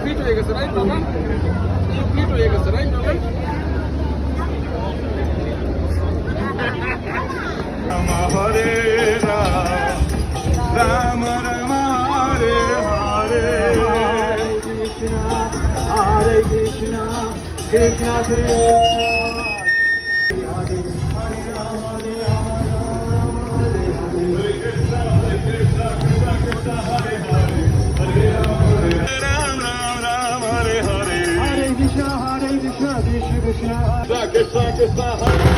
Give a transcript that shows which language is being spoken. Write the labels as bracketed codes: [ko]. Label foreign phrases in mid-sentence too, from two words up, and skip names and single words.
[bn] হয়ে গেছে রাইট বাবা কমপ্লিট হয়ে গেছে রাইট বাবা [sa] হরে রাম রাম রাম হরে হরে हरे कृष्ण, कृष्ण कृष्ण, राम राम राम हरे हरे हरे कृष्ण, कृष्ण कृष्ण. कृष्ण कृष्ण हरे